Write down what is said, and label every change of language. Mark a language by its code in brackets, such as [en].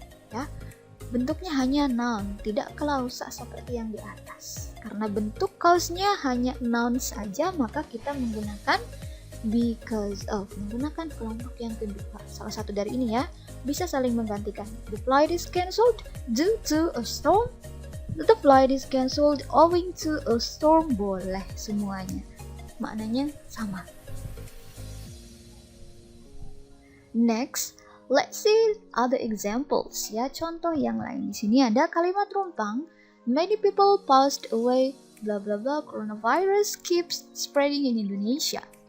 [id] Ya, bentuknya hanya noun, tidak klausa seperti yang di atas. Karena bentuk cause-nya hanya noun saja, maka kita menggunakan because of, menggunakan kelompok yang kedua. Salah satu dari ini ya, bisa saling menggantikan. [en] The flight is cancelled due to a storm. The flight is cancelled owing to a storm. [id] Boleh semuanya, maknanya sama. [en] Next, let's see other examples [id] ya, contoh yang lain. Di sini ada kalimat rumpang. [en] Many people passed away, bla bla bla, coronavirus keeps spreading in Indonesia.